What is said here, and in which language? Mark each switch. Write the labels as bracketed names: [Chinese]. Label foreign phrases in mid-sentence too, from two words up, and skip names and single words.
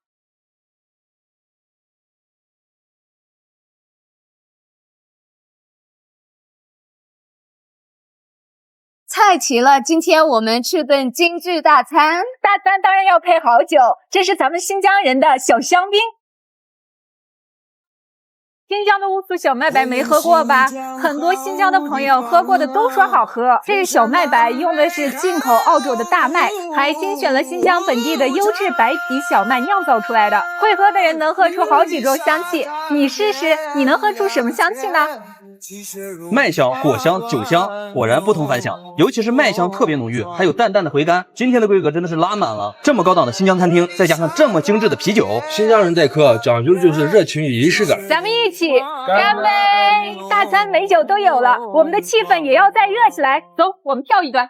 [Chinese] 菜齊了，今天我們吃頓精緻大餐。大餐當然要配好酒，這是咱們新疆人的小香檳。新疆的烏蘇小麥白沒喝過吧？很多新疆的朋友喝過的都說好喝。這個小麥白用的是進口澳洲的大麥，還精選了新疆本地的優質白皮小麥釀造出來的。會喝的人能喝出好幾種香氣，你試試，你能喝出什麼香氣呢？麥香、果香、酒香，果然不同凡響。尤其是麥香特別濃郁，還有淡淡的回甘。今天的規格真的是拉滿了。這麼高檔的新疆餐廳，再加上這麼精緻的啤酒，新疆人待客講究的就是熱情與儀式感。咱們一起乾杯！大餐美酒都有了，我們的氣氛也要再熱起來。走，我們跳一段，